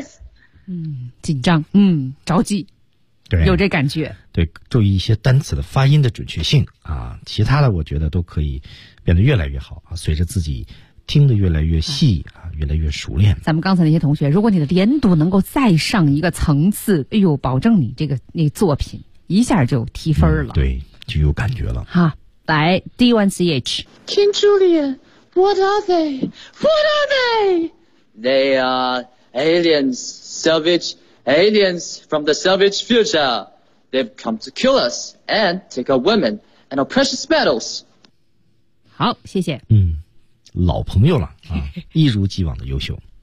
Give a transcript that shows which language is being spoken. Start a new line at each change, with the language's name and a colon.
English: don't appreciate the matters. 嗯，
Chinese: 紧张，嗯，着急，对，有这感觉。对，注意一些单词的发音的准确性啊，其他的我觉得都可以变得越来越好啊，随着自己听得越来越细啊，越来越熟练。咱们刚才那些同学，如果你的连读能够再上一个层次，哎呦，保证你这个那个、作品一下就提分了，嗯，对，就有感觉了。哈，来 D1CH，
English: 天珠里。What are they? What are they? They are aliens, savage aliens from the savage future. They've come to kill us and take our women and our precious metals.
Chinese: 好，谢谢。嗯，老朋友了啊，一如既往的优秀。